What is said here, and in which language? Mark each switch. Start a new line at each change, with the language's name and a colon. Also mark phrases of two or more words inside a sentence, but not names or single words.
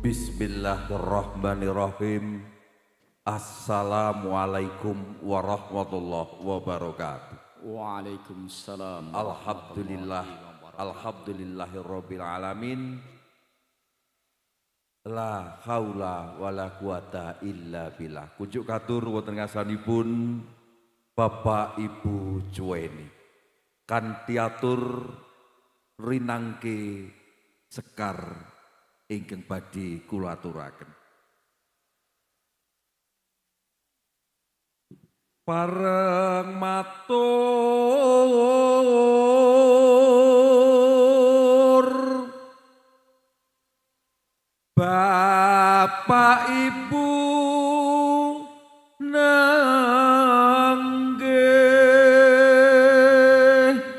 Arabic: بسم الله الرحمن الرحيم السلام عليكم ورحمة الله وبركاته. Waalaikumsalam. الحمد لله، الحمد لله رب العالمين. لا حول ولا قوة إلا بالله.
Javanese: Kunjuk katur wonten ngasanipun Bapak Ibu Cuweni. Kanthi atur rinangke sekar ingkang badhe kula aturaken. Pareng matur Bapak Ibu nenggih